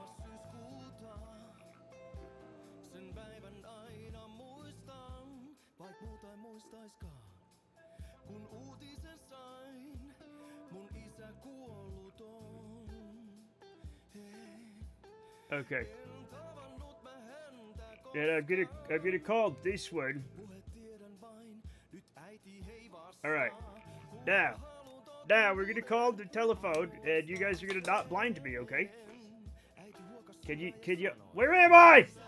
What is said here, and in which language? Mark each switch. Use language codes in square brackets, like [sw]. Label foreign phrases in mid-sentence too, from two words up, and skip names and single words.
[fi] syyskuuta. Sen päivän aina muistan, vaik muuta en muistaiskaan. Kun uutisen sain, mun isä kuollut on. Hei. [en] Okay. And I'm gonna call this one. All right. Now we're gonna call the telephone, and you guys are gonna not blind me, okay? Can you? Where am I?